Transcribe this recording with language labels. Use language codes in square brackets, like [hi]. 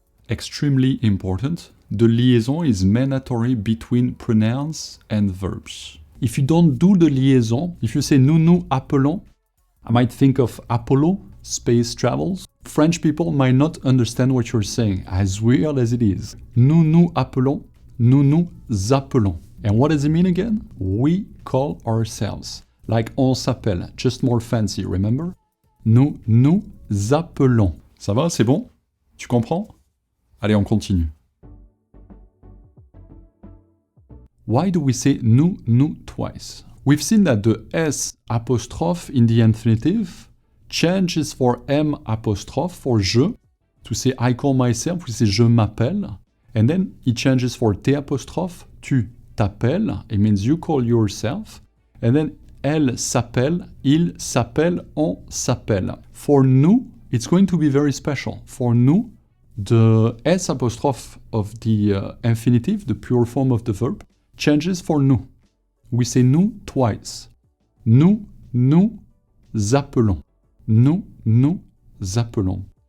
[en] Extremely important, the liaison is mandatory between pronouns and verbs. If you don't do the liaison, if you say [fr] nous nous appelons, [en] I might think of Apollo, space travels. French people might not understand what you're saying, as weird as it is. [fr] Nous nous appelons, nous nous appelons. [en] And what does it mean again? We call ourselves. Like [fr] on s'appelle, [en] just more fancy, remember? [fr] Nous nous appelons. Ça va, c'est bon? Tu comprends? Allez, on continue. [en] Why do we say nous twice? We've seen that the S apostrophe in the infinitive changes for M apostrophe for je. To say I call myself, we say [fr] je m'appelle. [en] And then it changes for T apostrophe, [fr] tu t'appelles. [en] It means you call yourself. [fr] And then elle s'appelle, il s'appelle, on s'appelle. [en] For nous, it's going to be very special. For nous, the S apostrophe of the infinitive, the pure form of the verb, changes for nous. We say nous twice. [fr] Nous appelons. Nous appelons.